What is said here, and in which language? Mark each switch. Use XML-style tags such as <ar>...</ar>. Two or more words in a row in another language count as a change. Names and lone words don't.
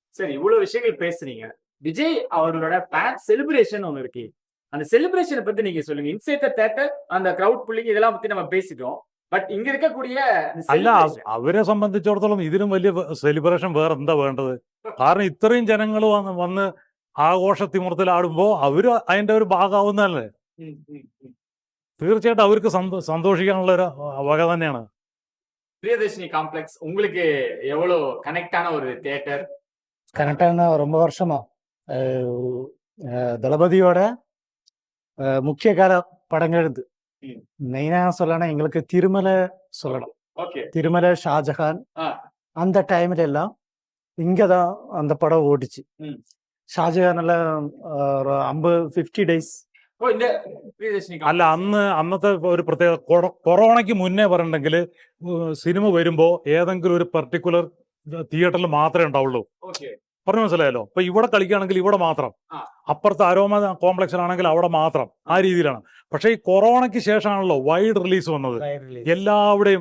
<ta>சரி, இவ்வளவு விஷயங்கள் பேசுனீங்க. விஜய் அவர்களோட ஃபேன் செலிப்ரேஷன் ஒண்ணு இருக்கு. அந்த செலிப்ரேஷன பத்தி நீங்க சொல்லுங்க.</ta> <en>inside the theatre</en> <ta>அந்த</ta> <en>crowd pulling</en> <ta>இதெல்லாம் பத்தி நம்ம பேசிட்டோம். பட் இங்க இருக்கக்கூடிய</ta> <ml>അല്ല</ml> <ta>செலிப்ரேஷன்</ta> <ml>അവരെ സംബന്ധിച്ചിടത്തോളം ഇതിലും വലിയ സെലിബ്രേഷൻ വേറെ എന്താ വേണ്ടത്? കാരണം ഇത്രയും ജനങ്ങൾ വന്ന് ആഘോഷത്തിമിർത്തിലാടുമ്പോ അവര് അതിന്റെ ഒരു ഭാഗമാവുന്നതല്ലേ. ம், ம், ம். തീർച്ചയായിട്ടും അവർക്ക് സന്തോഷിക്കാനുള്ള ഒരു വക തന്നെയാണ്.</ml> <ta>பிரியதர்ஷினி காம்ப்ளெக்ஸ் உங்களுக்கு எவ்வளவு கனெக்டான ஒரு தியேட்டர்? கரெக்டான ரொம்ப வருஷமா தளபதியோட முக்கிய கால படங்கள் இது. ம். மெயினா சொல்லணும் எங்களுக்கு திருமலை சொல்லணும். ஓகே. திருமலை, ஷாஜஹான் ஆ. அந்த டைம்ல எல்லாம் இங்கதான் அந்த படம் ஓடிச்சு. ம்.</ta> <ml>ഷാജഹാനുള്ള 50 ഡേയ്സ്.</ml> <ta>ஓ இந்த பிரியதர்ஷினி</ta> <ml>അല്ല അന്നത്തെ ഒരു പ്രത്യേക കൊറോണയ്ക്ക് മുന്നേ പറഞ്ഞിട്ടുണ്ടെങ്കിൽ സിനിമ വരുമ്പോ ഏതെങ്കിലും ഒരു പെർട്ടിക്കുലർ തിയേറ്ററിൽ മാത്രമേ ഉണ്ടാവുള്ളൂ. ஓகே. പറഞ്ഞു മനസ്സിലായല്ലോ. ഇപ്പൊ ഇവിടെ കളിക്കുകയാണെങ്കിൽ ഇവിടെ മാത്രം, ആ. അപ്പുറത്ത് അരോമ കോംപ്ലക്സിലാണെങ്കിൽ അവിടെ മാത്രം, ആ രീതിയിലാണ്. പക്ഷെ ഈ കൊറോണയ്ക്ക് ശേഷമാണല്ലോ</ml> <en>wide release</en> <ml>വന്നത് എല്ലാവിടെയും.</ml>